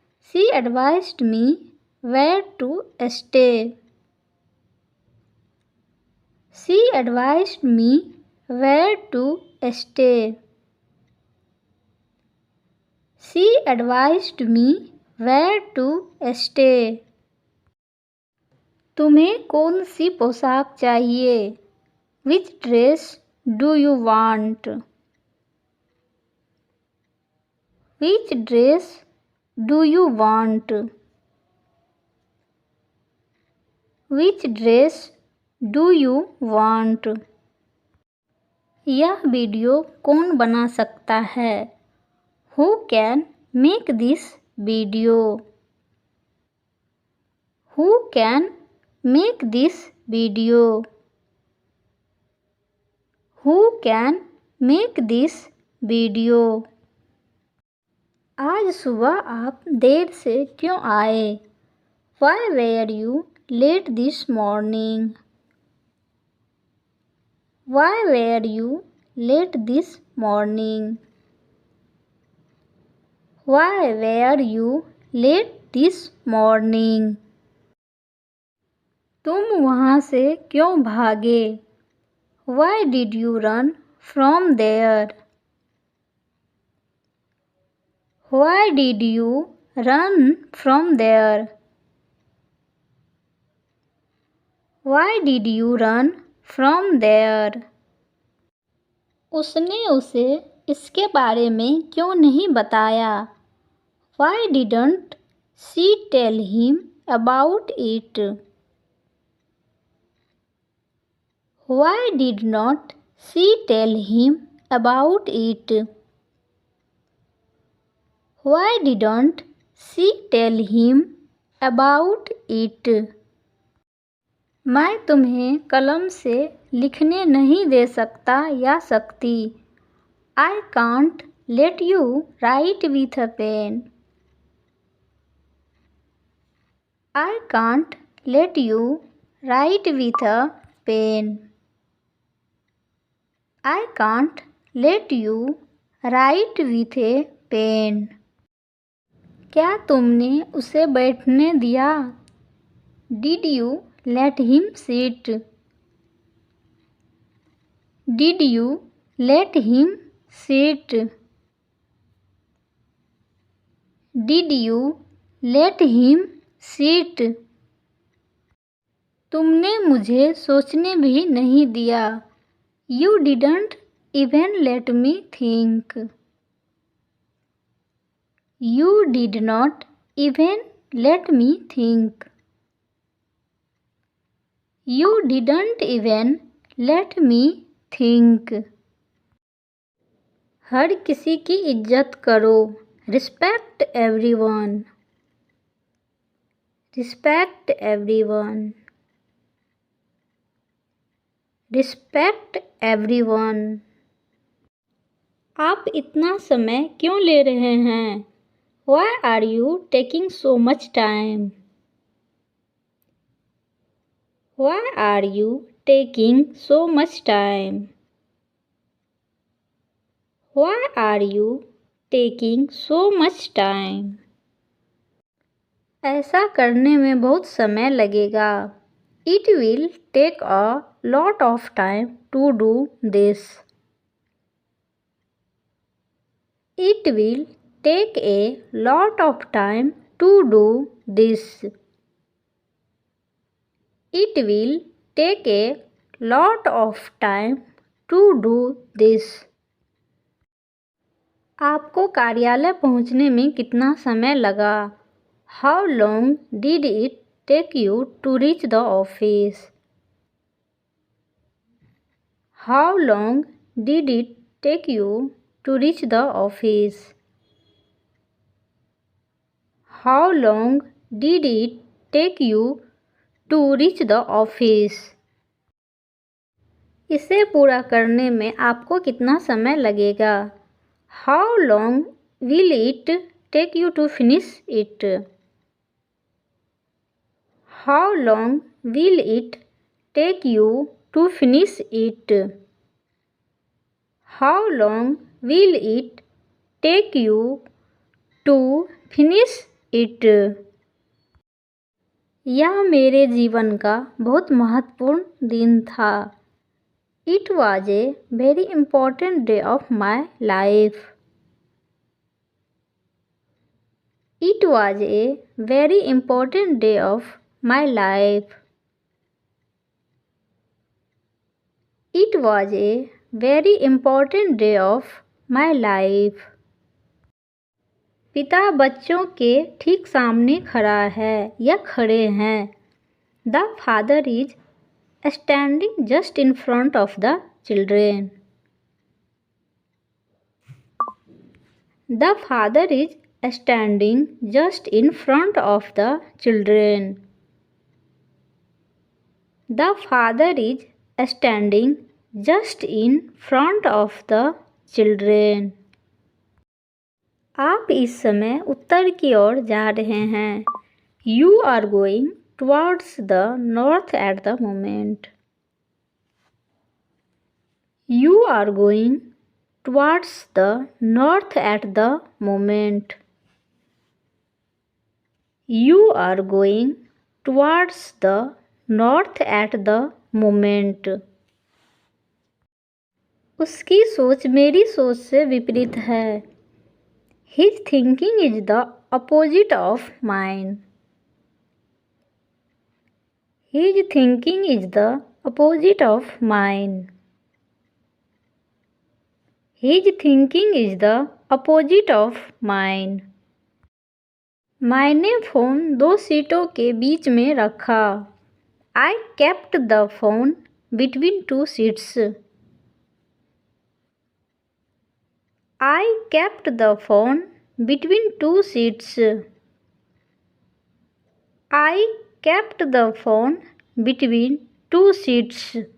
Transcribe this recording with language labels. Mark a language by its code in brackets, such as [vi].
[en] She advised me where to stay. She advised me where to stay. She advised me where to stay. [hi] तुम्हें कौन सी पोशाक चाहिए? [en] Which dress do you want? Which dress do you want? Which dress do you want? [hi] यह video कौन बना सकता है? [en] Who can make this video? Who can make this video? Who can make this video? [hi] आज सुबह आप देर से क्यों आए? [en] Why were you late this morning? Why were you late this morning? Why were you late this morning? [hi] तुम वहाँ से क्यों भागे? [en] Why did you run from there? Why did you run from there? Why did you run from there? [hi] उसने उसे इसके बारे में क्यों नहीं बताया? [en] Why didn't she tell him about it? Why did not she tell him about it? Why didn't she tell him about it? [hi] मैं तुम्हें कलम से लिखने नहीं दे सकता या सकती. [en] I can't let you write with a pen. I can't let you write with a pen. I can't let you write with a pen. [hi] क्या तुमने उसे बैठने दिया? [en] Did you let him sit? Did you let him sit? Did you let him sit? [hi] तुमने मुझे सोचने भी नहीं दिया। [en] You didn't even let me think. You did not even let me think. You didn't even let me think. [hi] हर किसी की इज्जत करो। [en] Respect everyone. Respect everyone. Respect everyone. [hi] आप इतना समय क्यों ले रहे हैं? [en] Why are you taking so much time? Why are you taking so much time? Why are you taking so much time? [hi] ऐसा करने में बहुत समय लगेगा। [en] It will take a lot of time to do this. It will take a lot of time to do this. It will take a lot of time to do this. [hi] आपको कार्यालय पहुंचने में कितना समय लगा? [en] How long did it take you to reach the office? How long did it take you to reach the office? How long did it take you to reach the office? [hi] इसे पूरा करने में आपको कितना समय लगेगा? [en] How long will it take you to finish it? How long will it take you to finish it? How long will it take you to finish it? [hi] यह मेरे जीवन का बहुत महत्वपूर्ण दिन था। [en] It was a very important day of my life. It was a very important day of my life. It was a very important day of my life. [hi] पिता बच्चों के ठीक सामने खड़ा है या खड़े हैं। [en] The father is standing just in front of the children. The father is standing just in front of the children. The father is standing just in front of the children. [hi] आप इस समय उत्तर की ओर जा रहे हैं। [en] You are going towards the north at the moment. You are going towards the north at the moment. You are going towards the north at the moment. [hi] उसकी सोच मेरी सोच से विपरीत है। [en] His thinking is the opposite of mine. His thinking is the opposite of mine. His thinking is the opposite of mine. [hi] मैंने phone 2 सीटों के बीच में रखा। [en] I kept the phone between 2 seats. I kept the phone between 2 seats. I kept the phone between 2 seats.